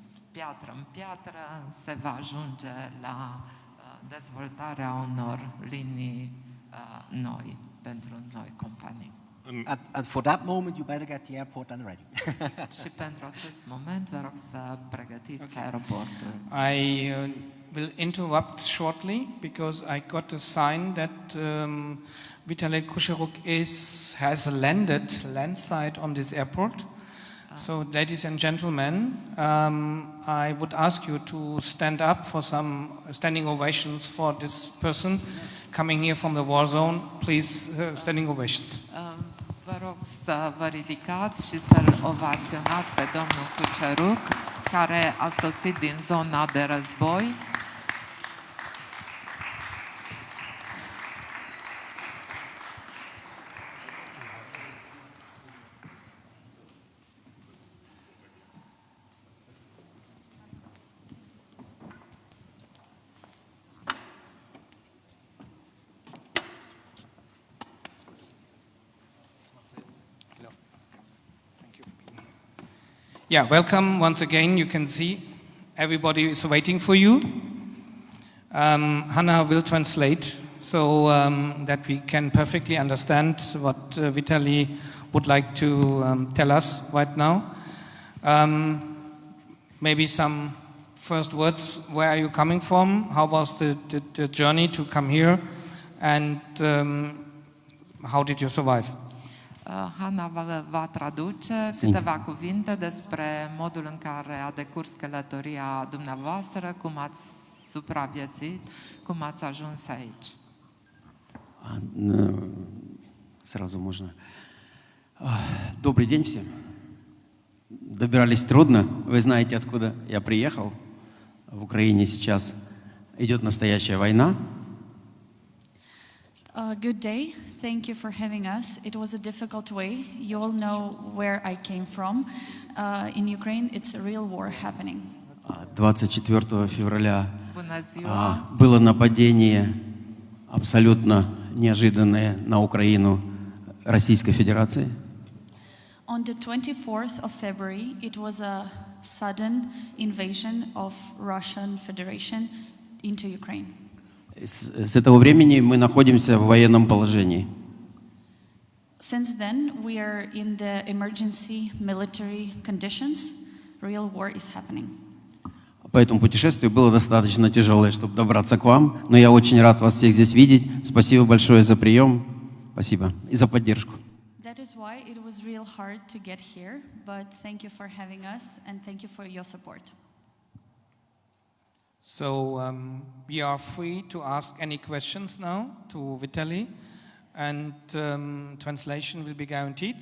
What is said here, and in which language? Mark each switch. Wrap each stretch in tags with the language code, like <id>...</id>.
<ro>piatră în piatră se va ajunge la dezvoltarea unor linii noi pentru noi companii.</ro> <en>And for that moment, you better get the airport and ready.</en> <ro>Și pentru acest moment, vă rog să pregătiți aeroportul.</ro> <en>I will interrupt shortly because I got a sign that Vitaly Kucheruk has landed landside on this airport. So, ladies and gentlemen, I would ask you to stand up for some standing ovations for this person coming here from the war zone. Please, standing ovations. Vă rog să vă ridicați și să-l ovaționați pe domnul Cuceruc, care a sosit din zona de război. Yeah, welcome once again. You can see everybody is waiting for you. Hannah will translate so that we can perfectly understand what Vitaly would like to tell us right now. Maybe some first words. Where are you coming from? How was the journey to come here? And how did you survive?</en> <ro>Hana va traduce câteva cuvinte despre modul în care a decurs călătoria dumneavoastră, cum ați supraviețuit, cum ați ajuns aici.</ro> <ru>Сразу можно. Добрый день всем. Добирались трудно. Вы знаете, откуда я приехал. В Украине сейчас идет настоящая война.</ru> <en>Good day. Thank you for having us. It was a difficult way. You all know where I came from. In Ukraine, it's a real war happening.</en> <ru>24 февраля было нападение абсолютно неожиданное на Украину Российской Федерации.</ru> <en>On the 24th of February, it was a sudden invasion of Russian Federation into Ukraine.</en> <ru>С этого времени мы находимся в военном положении.</ru> <en>Since then, we are in the emergency military conditions. Real war is happening.</en> <ru>Поэтому путешествие было достаточно тяжелое, чтобы добраться к вам. Но я очень рад вас всех здесь видеть. Спасибо большое за прием. Спасибо. И за поддержку.</ru> <en>That is why it was real hard to get here, but thank you for having us and thank you for your support. So we are free to ask any questions now to Vitaly, and translation will be guaranteed.</en>